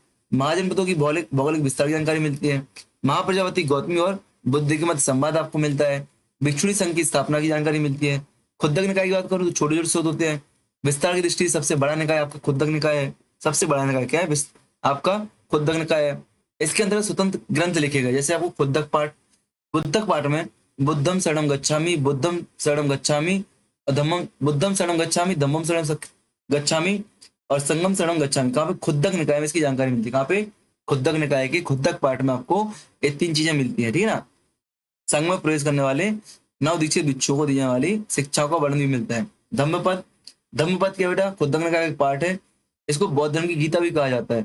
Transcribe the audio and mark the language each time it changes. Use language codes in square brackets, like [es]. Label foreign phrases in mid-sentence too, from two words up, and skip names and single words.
[hi] महाजनपदों की भौगोलिक विस्तार की जानकारी मिलती है। महाप्रजापति गौतमी और बुद्ध के मध्य संवाद आपको मिलता है। भिक्षुणी संघ की स्थापना की जानकारी मिलती है। खुद्दक निकाय की बात करूं तो छोटे छोटे स्रोत होते हैं। विस्तार की दृष्टि सबसे बड़ा निकाय आपका खुद्दक निकाय है। सबसे बड़ा निकाय क्या है? आपका खुद्दक निकाय है। इसके अंदर स्वतंत्र ग्रंथ लिखे गए, जैसे आपको खुद्दक पाठ। खुद्दक पाठ में [pi] बुद्धम शरणम गच्छामि, बुद्धम शरणम गच्छामि, धम्मम बुद्धम शरणम गच्छामि, धम्मम शरणम गच्छामि और संगम शरणम गच्छामि। [hi] कहाँ पे? खुद्दक निकाय में इसकी जानकारी मिलती है। कहाँ पे? खुद्दक निकाय के खुद्दक पाठ में आपको ये 3 चीजें मिलती है, ठीक है ना। संघ में प्रवेश करने वाले नव दीक्षित भिक्षुओं को दी जाने वाली शिक्षाओं का वर्णन भी मिलता है। धम्मपद। धम्मपद क्या बेटा? खुद्दक निकाय का एक पाठ है। इसको बौद्ध धर्म की गीता भी कहा जाता है।